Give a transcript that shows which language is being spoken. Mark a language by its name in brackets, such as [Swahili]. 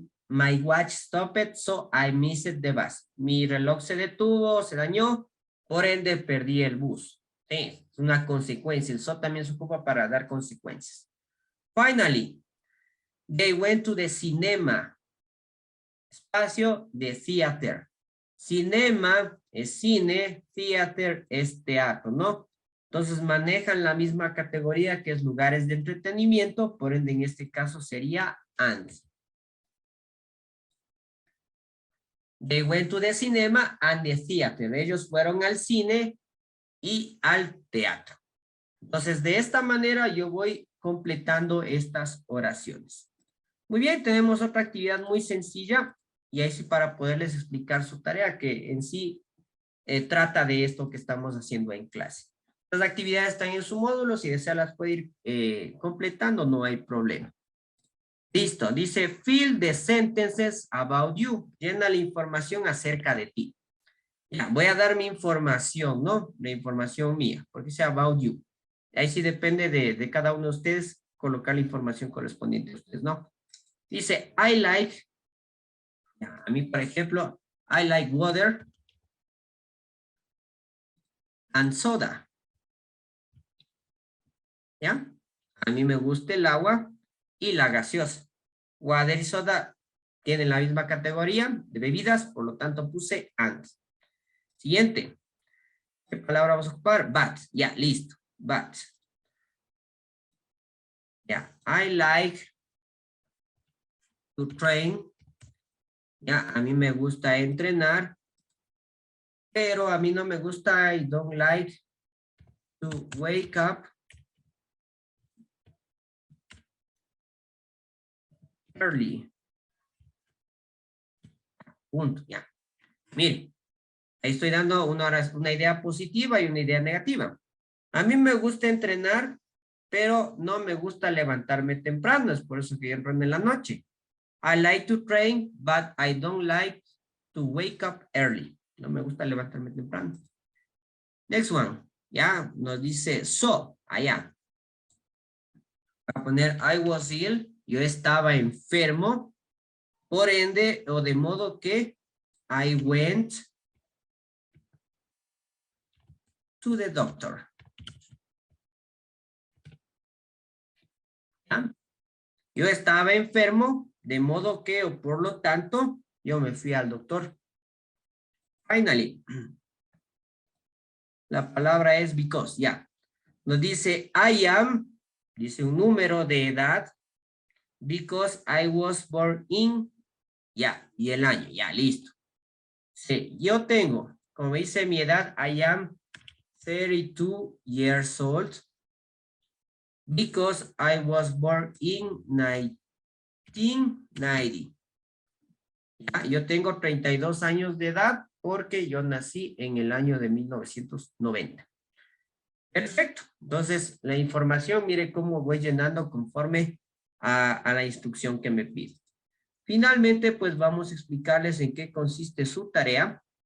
[English] My watch stopped, so I missed the bus. [Spanish] Mi reloj se detuvo, se dañó, por ende perdí el bus. Sí, es una consecuencia. El so también se ocupa para dar consecuencias. [English] Finally, they went to the cinema. [Spanish] Espacio de theater. Cinema es cine, theater es teatro, ¿no? Entonces manejan la misma categoría que es lugares de entretenimiento, por ende en este caso sería and. [English] They went to the cinema and the theater. [Spanish] Ellos fueron al cine y al teatro. Entonces, de esta manera yo voy completando estas oraciones. Muy bien, tenemos otra actividad muy sencilla y ahí sí para poderles explicar su tarea que en sí trata de esto que estamos haciendo en clase. Las actividades están en su módulo, si desea las puede ir completando, no hay problema. Listo, dice [English] fill the sentences about you. [Spanish] Llena la información acerca de ti. Ya, voy a dar mi información, ¿no? La información mía, porque dice about you. Ahí sí depende de cada uno de ustedes colocar la información correspondiente a ustedes, ¿no? Dice, [English] I like, [Spanish] ya, a mí, por ejemplo, [English] I like water and soda. [Spanish] ¿Ya? A mí me gusta el agua y la gaseosa. Water y soda tienen la misma categoría de bebidas, por lo tanto puse and. Siguiente. ¿Qué palabra vamos a ocupar? [English] But. [Spanish] Ya, listo. [English] But. [Spanish] Ya. [English] I like to train. [Spanish] Ya, a mí me gusta entrenar. Pero a mí no me gusta, [English] I don't like to wake up early. [Spanish] Punto, ya. Miren, ahí estoy dando una idea positiva y una idea negativa. A mí me gusta entrenar, pero no me gusta levantarme temprano, es por eso que yo entreno en la noche. [English] I like to train, but I don't like to wake up early. [Spanish] No me gusta levantarme temprano. [English] Next one, [Spanish] ya, nos dice so, allá. Voy a poner [English] I was ill, [Spanish] yo estaba enfermo, por ende, o de modo que [English] I went to the doctor. [Spanish] ¿Ya? Yo estaba enfermo, de modo que, o por lo tanto, yo me fui al doctor. [English] Finally, [Spanish] la palabra es because, ya. Nos dice [English] I am, [Spanish] dice un número de edad, [English] because I was born in, [Spanish] ya, y el año, ya, listo. Sí, yo tengo, como dice mi edad, [English] I am 32 years old, because I was born in 1990. [Spanish] Ya, yo tengo 32 años de edad porque yo nací en el año de 1990. Perfecto. Entonces, la información, mire cómo voy llenando conforme a la instrucción que me pide. Finalmente, pues vamos a explicarles en qué consiste su tarea.